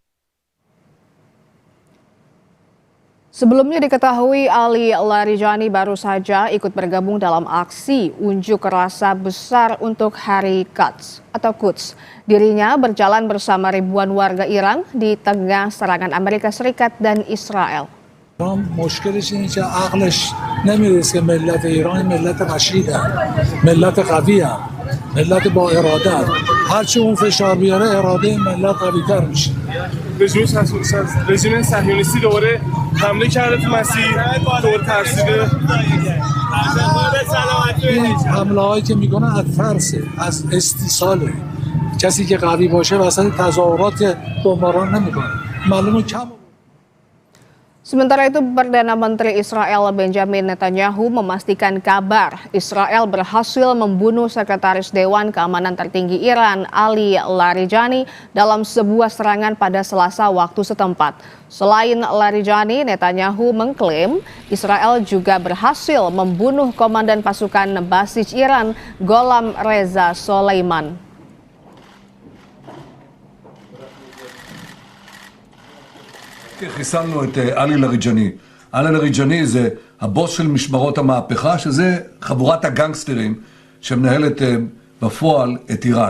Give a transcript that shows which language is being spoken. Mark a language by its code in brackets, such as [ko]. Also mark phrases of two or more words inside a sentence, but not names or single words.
[id] Sebelumnya diketahui Ali Larijani baru saja ikut bergabung dalam aksi unjuk rasa besar untuk Hari Quds atau Quds. Dirinya berjalan bersama ribuan warga Iran di tengah serangan Amerika Serikat dan Israel. [fa] مشکلش اینه که عقلش نمیرسه که ملت ایران ملت رشیده ملت قویه ملت با اراده هرچی اون فشار بیاره اراده ملت قوی‌تر میشه رژیم صهیونیستی دوباره حمله کرده تو مسیر دور ترسیده این حمله هایی که میکنه از ترسه از استیصاله کسی که قوی باشه وسط تظاهرات بمباران نمیکنه معلومه کم. [id] Sementara itu, Perdana Menteri Israel Benjamin Netanyahu memastikan kabar Israel berhasil membunuh Sekretaris Dewan Keamanan tertinggi Iran Ali Larijani dalam sebuah serangan pada Selasa waktu setempat. Selain Larijani, Netanyahu mengklaim Israel juga berhasil membunuh komandan pasukan basis Iran Gholam Reza Soleiman. [he] חיסלנו את עלי לריג'ני. עלי לריג'ני זה הבוס של משמרות המהפכה, שזה חבורת הגנגסטרים שמנהלת בפועל את איראן.